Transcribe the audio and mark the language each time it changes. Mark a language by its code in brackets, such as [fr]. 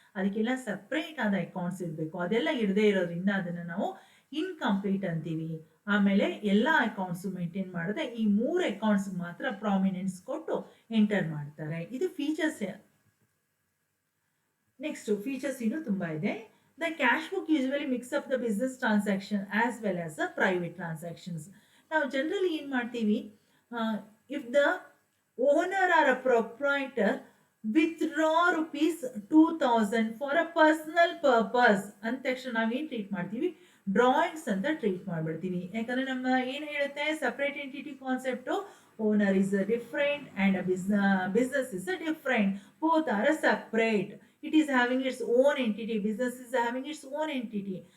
[kn] ಅದಕ್ಕೆಲ್ಲ ಸಪ್ರೇಟ್ ಆದ ಅಕೌಂಟ್ಸ್ ಇರಬೇಕು. ಅದೆಲ್ಲ ಇರದೇ ಇರೋದ್ರಿಂದ ಅದನ್ನ ನಾವು ಇನ್ಕಂಪ್ಲೀಟ್ ಅಂತೀವಿ. ಆಮೇಲೆ ಎಲ್ಲಾ ಅಕೌಂಟ್ಸ್ ಮೇಂಟೈನ್ ಮಾಡಿದ್ರೆ ಈ 3 ಅಕೌಂಟ್ಸ್ ಮಾತ್ರ ಪ್ರಾಮಿನೆನ್ಸ್ ಕೊಟ್ಟು ಎಂಟರ್ ಮಾಡ್ತಾರೆ. ಇದು ಫೀಚರ್ಸ್. ನೆಕ್ಸ್ಟ್ ಫೀಚರ್ಸ್ ಇನ್ನು ತುಂಬಾ ಇದೆ. [en] The cash book usually mix up the business transaction as well as the private transactions. [kn] ನಾವು ಜನರಲಿ ಏನು ಮಾಡ್ತೀವಿ, [en] if the owner or a proprietor withdraw rupees 2000 for a personal purpose [kn] ಅಂದ ತಕ್ಷಣ ನಾವೇನು treat ಮಾಡ್ತೀವಿ, ಡ್ರಾಯಿಂಗ್ಸ್ ಅಂತ ಟ್ರೀಟ್ ಮಾಡ್ಬಿಡ್ತೀವಿ. ಯಾಕಂದ್ರೆ ನಮ್ಮ ಏನು ಹೇಳುತ್ತೆ [en] Separate entity concept, owner is different and business is different, both are separate, it is having its own entity, business is having its own entity.